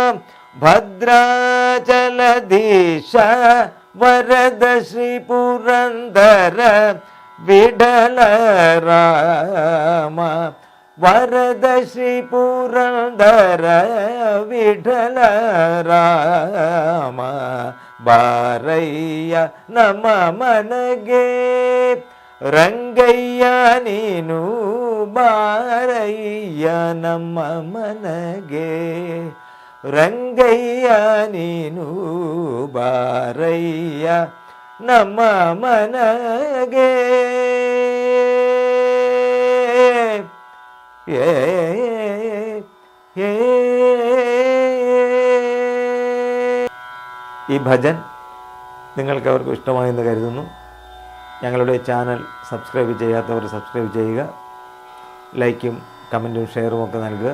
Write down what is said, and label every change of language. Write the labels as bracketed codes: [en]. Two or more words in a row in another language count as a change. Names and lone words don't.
[kn] ಭದ್ರಾಚಲಧೀಶ, ವರದ ಶ್ರೀ ಪುರಂದರ ವಿಠಲ ರಾಮ, ವರದ ಶ್ರೀ ಪುರಂದರ ವಿಠಲ ರಾಮ, ಬಾರಯ್ಯ ನಮ್ಮ ಮನಗೆ ರಂಗಯ್ಯ ನೀನು, ಬಾರಯ್ಯ ನಮ್ಮ ಮನಗೆ ರಂಗಯ್ಯ ನೀನು, ಬಾರಯ್ಯ ನಮ್ಮ ಮನಗೆ. [ml] ഈ ഭജൻ നിങ്ങൾക്ക് അവർക്ക് ഇഷ്ടമായെന്ന് കരുതുന്നു. ഞങ്ങളുടെ ചാനൽ സബ്സ്ക്രൈബ് ചെയ്യാത്തവർ സബ്സ്ക്രൈബ് ചെയ്യുക, ലൈക്കും കമൻറ്റും ഷെയറും ഒക്കെ നൽകുക.